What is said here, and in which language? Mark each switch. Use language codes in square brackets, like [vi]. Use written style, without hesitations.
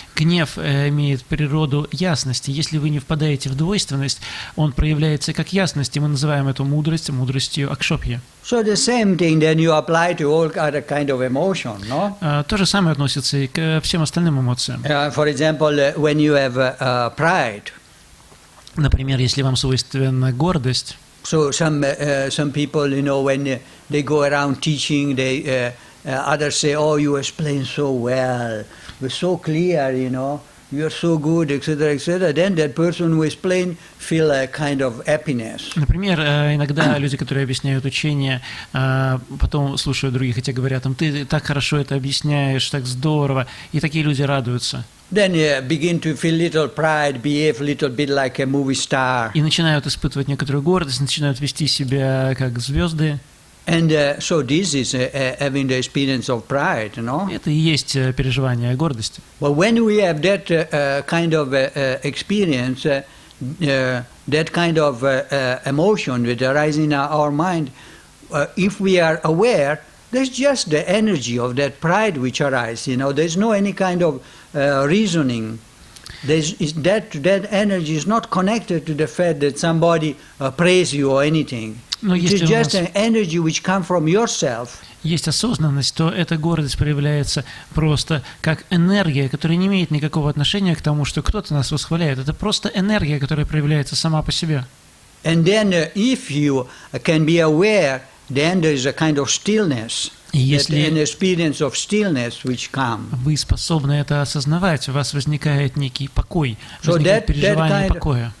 [ru] Гнев имеет природу ясности. Если вы не впадаете в двойственность, он проявляется как ясность, и мы называем эту мудрость мудростью Акшобхи. [en] So the same thing then you apply to all other kind of emotion, no? [ru] То же самое относится и к всем остальным эмоциям. [en] For example, when you have pride. [ru] Например, если вам свойственна гордость. [en] So some people, you know, when they go around teaching, they others say, "Oh, you explain so well, you're so clear, you know, you're so good, etc., etc." Then that person who explained feel a kind of happiness. [ru] Например, иногда люди, которые объясняют учение, потом слушают других, и те говорят им: "Ты так хорошо это объясняешь, так здорово", и такие люди радуются. [en] Then begin to feel little pride, behave a little bit like a movie star. [ru] И начинают испытывать некоторую гордость, начинают вести себя как звезды. [en] And so this is having the experience of pride, you know. [ru] Это и есть переживание гордости. [en] Well, when we have that kind of experience, that kind of emotion that arises in our mind, if we are aware, there's just the energy of that pride which arises. There's no any kind of reasoning. That energy is not connected to the fact that somebody praise you or anything. It is just an energy which comes from yourself. [ru] Есть осознанность, то эта гордость проявляется просто как энергия, которая не имеет никакого отношения к тому, что кто-то нас восхваляет. Это просто энергия, которая проявляется сама по себе. [en] And then if you can be aware, then there is a kind of stillness, an experience of stillness which comes. [ru] Вы способны это осознавать, у вас возникает некий покой, возникает переживание покоя.